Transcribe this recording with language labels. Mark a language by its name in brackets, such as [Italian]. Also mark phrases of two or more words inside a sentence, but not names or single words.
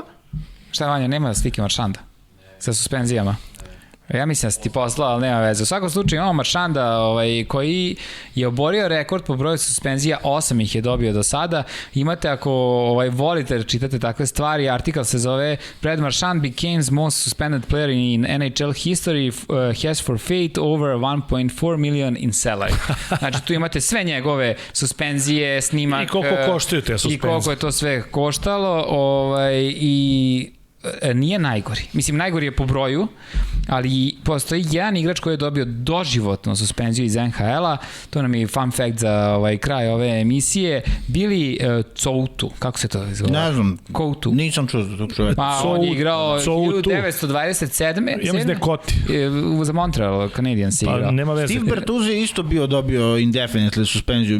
[Serbian] Šta Vanja, nema slike Maršanda sa suspenzijama? Ja mislim da si ti poslao, ali nema veze. U svakom slučaju imamo Maršanda koji je oborio rekord po broju suspenzija, 8 ih je dobio do sada. Imate, ako volite, čitate takve stvari, artikal se zove [English] Brad Marchand became most suspended player in NHL history, has forfeit over 1.4 million in salary. [Serbian] Znači tu imate sve njegove suspenzije, snimak. I koliko koštaju te suspenzije. I koliko je to sve koštalo. I nije najgori. Mislim, najgori je po broju, ali postoji jedan igrač koji je dobio doživotnu suspenziju iz NHL-a, to nam je [English] fun fact [Serbian] za kraj ove emisije, Billy Coutu, kako se to izgleda? Ne znam, Coutu. Nisam čuo za tog čovjeka. Pa on je igrao 1927. Ja mislim da je Koti. Za Montreal, Canadiens igrao. Pa nema veze. Steve Bertuzzi je isto dobio indefinitely suspenziju.